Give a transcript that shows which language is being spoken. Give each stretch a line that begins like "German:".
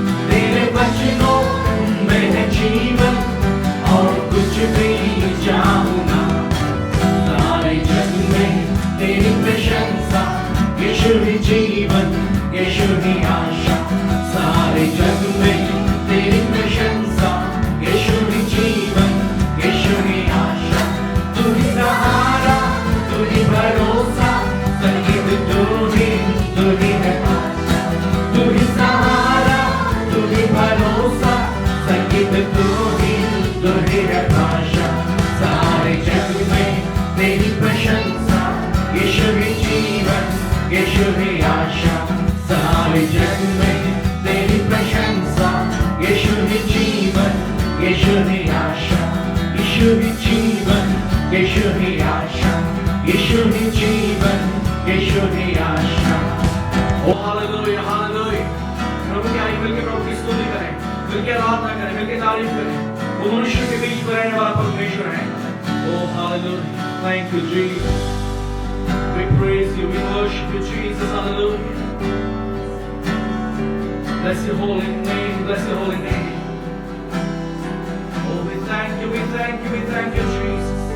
Hindi: तेरे वचनों में है जीवन और कुछ नहीं चाहूं ना. सारे जग में तेरी प्रशंसा, यीशु ही जीवन, यीशु ही आशा. सारे जग में तेरी प्रशंसा, यीशु ही जीवन, यीशु ही आशा. तू ही सहारा, तू ही भरोसा, संगीत तू ही है भाषा. तू ही सहारा, तू ही भरोसा, संगीत तू ही है भाषा. सारे जग में तेरी प्रशंसा, यीशु ही जीवन, यीशु ही आशा. सारे जग में तेरी प्रशंसा, यीशु ही जीवन, यीशु ही आशा. यीशु ही जीवन, यीशु ही आशा. यीशु ही जीवन, यीशु ही आशा. ओ हालेलुया, हालेलुया. प्रभु के आगे मिलकर प्रभु की स्तुति करें, मिलकर आराधना करें, मिलकर तारीफ करें. वो मनुष्य के बीच में रहने वाला परमेश्वर है.
English: Hallelujah. Thank you, Jesus. We praise you. We worship you, Jesus. Hallelujah. Bless your holy name. Bless your holy name. Oh, we thank you. We thank you. We thank you, Jesus.